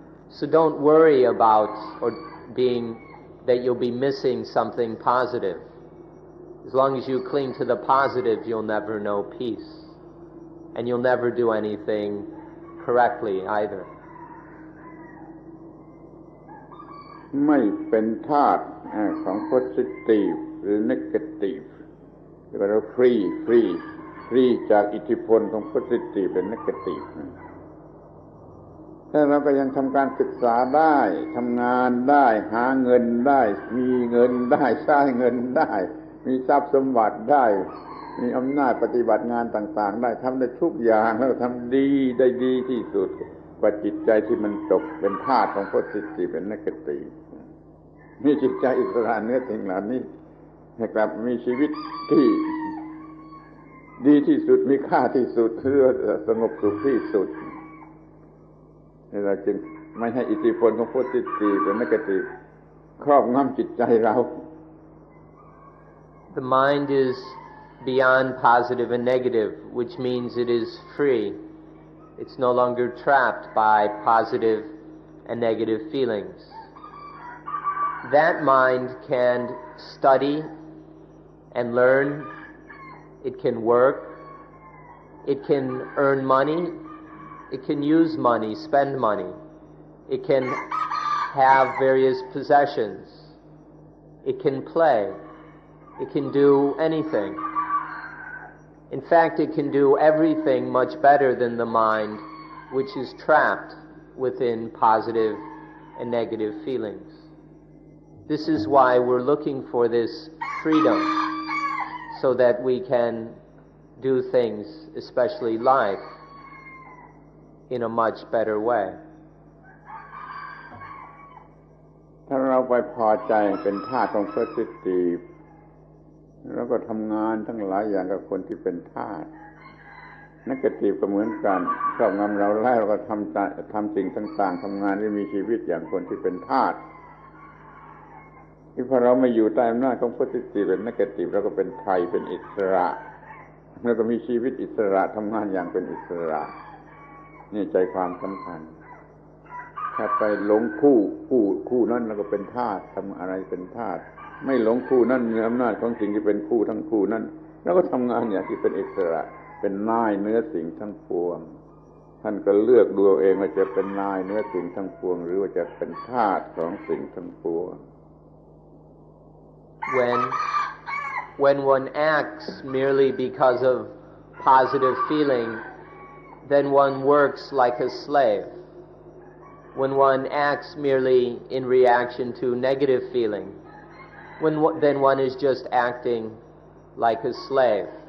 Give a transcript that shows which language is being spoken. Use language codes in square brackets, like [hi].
[en] So don't worry about that you'll be missing something positive. As long as you cling to the positive, you'll never know peace, and you'll never do anything correctly either. [th] ไม่เป็นทาสของ positive หรือ negative เรียกว่าเราฟรีจากอิทธิพลของ positive และ negative ถ้าเราก็ยังทำการศึกษาได้ทำงานได้หาเงินได้มีเงินได้สร้างเงินได้มีทรัพย์สมบัติได้ มีอำนาจปฏิบัติงานต่างๆได้ทำได้ทุกอย่างแล้วทำได้ดีที่สุดกว่าจิตใจที่มันตกเป็นทาสของ positive และ negative มีจิตใจอิสระเหนือสิ่งเหล่านี้ให้กลับมีชีวิตที่ดีที่สุดมีค่าที่สุดหรือสงบสุขที่สุดเราจึงไม่ให้อิทธิพลของ positive และ negative ครอบงำจิตใจเรา [en] The mind is beyond positive and negative, which means it is free. It's no longer trapped by positive and negative feelings. That mind can study and learn. It can work. It can earn money. It can use money, spend money. It can have various possessions. It can play. It can do anything. In fact, it can do everything much better than the mind, which is trapped within positive and negative feelings. This is why we're looking for this freedom, so that we can do things, especially life, in a much better way. [th] ถ้าเราไปพอใจเป็นทาสของ positive แล้วก็ทำงานทั้งหลายอย่างกับคนที่เป็นทาส negative ก็เหมือนกันครอบงำเราแล้วเราก็ทำสิ่งต่างๆทำงานที่มีชีวิตอย่างคนที่เป็นทาส ที่พอเราไม่อยู่ใต้อำนาจของ positive และ negative เราก็เป็นไทยเป็นอิสระแล้วก็มีชีวิตอิสระทำงานอย่างเป็นอิสระนี่ใจความสำคัญถ้าไปหลงคู่นั้นเราก็เป็นทาสทำอะไรเป็นทาสไม่หลงคู่นั้นมีอำนาจของสิ่งที่เป็นคู่ทั้งคู่นั้นแล้วก็ทำงานอย่างที่เป็นอิสระเป็นนายเหนือสิ่งทั้งปวงท่านก็เลือกดูเองว่าจะเป็นนายเหนือสิ่งทั้งปวงหรือว่าจะเป็นทาสของสิ่งทั้งปวง [en] When one acts merely because of positive feeling, then one works like a slave. When one acts merely in reaction to negative feeling, then one is just acting like a slave.